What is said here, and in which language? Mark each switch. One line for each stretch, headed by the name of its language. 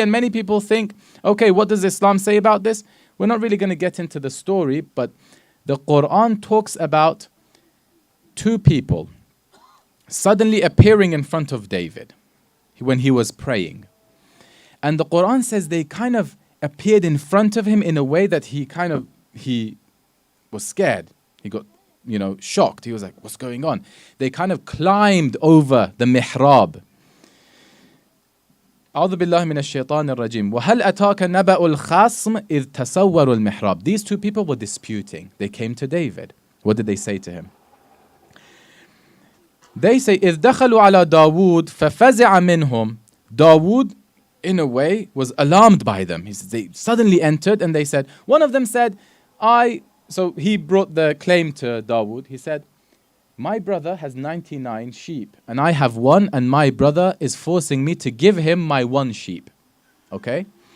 English: And many people think, okay, what does Islam say about this? We're not really going to get into the story, but the Quran talks about two people suddenly appearing in front of David when he was praying. And the Quran says they kind of appeared in front of him in a way that he was scared. He got, shocked. He was like, what's going on? They kind of climbed over the mihrab.
Arabic: أعوذ بالله من الشيطان الرجيم وهل أتاك نبأ الخصم إذ تسوروا المحراب.
English: These two people were disputing. They came to David. What did they say to him? They say
Arabic: إذ دخلوا على داود ففزع منهم.
English: Dawood, in a way, was alarmed by them. They suddenly entered and they said, one of them said, so he brought the claim to Dawood. He said, my brother has 99 sheep and I have one, and my brother is forcing me to give him my one sheep. Okay?